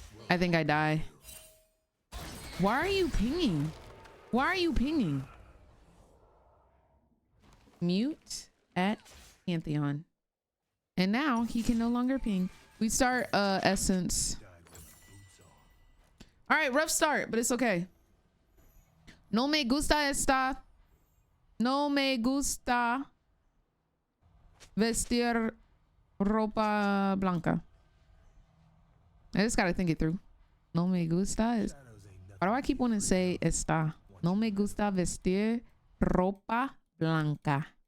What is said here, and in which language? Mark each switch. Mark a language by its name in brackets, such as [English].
[English] I think I die. Why are you pinging? Why are you pinging? Mute at Pantheon. And now he can no longer ping. We start Essence. All right, rough start, but it's okay. [Spanish] No me gusta esta. No me gusta vestir ropa blanca. [English] I just gotta think it through. [Spanish] No me gusta. [English] Why do I keep wanting to say esta? [Spanish] No me gusta vestir ropa blanca.